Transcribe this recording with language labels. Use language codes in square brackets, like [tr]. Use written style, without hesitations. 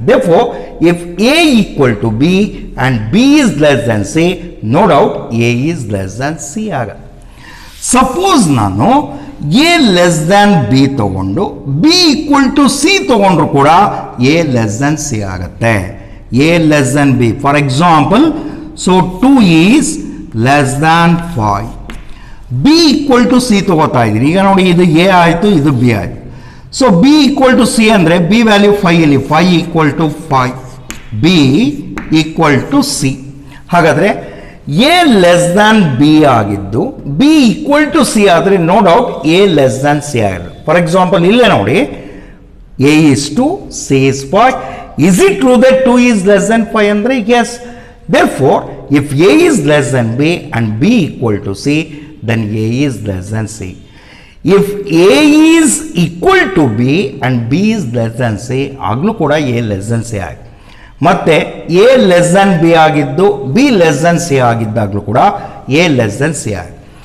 [en] Therefore, if A equal to B and B is less than C, no doubt A is less than C ಆಗುತ್ತೆ. Suppose ನಾನು A less than B ತೊಗೊಂಡು B equal to C ತೊಗೊಂಡ್ರು ಕೂಡ A less than C ಆಗುತ್ತೆ. A less than B, for example, so 2 is less than 5. B equal to C [kn] ತೊಗೋತಾ ಇದ್ದೀನಿ. ಈಗ ನೋಡಿ, ಇದು ಎ ಆಯಿತು, ಇದು ಬಿ ಆಯಿತು. [en] So B equal to C ಅಂದರೆ B value 5 ಇಲ್ಲಿ, 5 equal to 5, B equal to C. ಹಾಗಾದರೆ A less than B ಆಗಿದ್ದು B equal to C ಆದರೆ no doubt A less than C ಆಗಿರೋದು. For example ಇಲ್ಲೇ ನೋಡಿ, A is 2, C is 5. Is it true that 2 is less than 5 ಅಂದರೆ yes. Therefore, if A is less than B and B equal to C, then A is less than C. If A is equal to B and B is less than C, ಆಗಲೂ ಕೂಡ A less than C ಆಗಿದೆ. ಮತ್ತೆ A less than B ಆಗಿದ್ದು B less than C ಆಗಿದ್ದಾಗಲೂ ಕೂಡ A less than C ಆಗಿದೆ.